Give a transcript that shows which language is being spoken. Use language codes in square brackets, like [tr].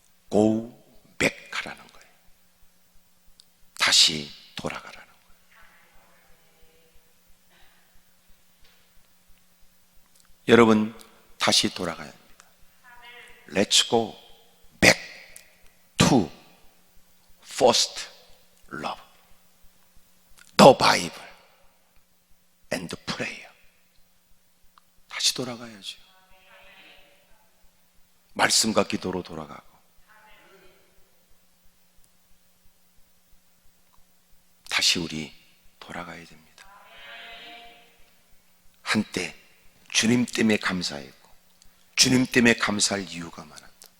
[en] Go back [ko] 하라는 거예요. 다시 돌아가라는 거예요. 여러분, 다시 돌아가야 합니다. [en] Let's go back to first love, the Bible and prayer. [ko] 다시 돌아가야죠. 말씀과 기도로 돌아가고 다시 우리 돌아가야 됩니다. 한때 주님 때문에 감사했고 주님 때문에 감사할 이유가 많았다.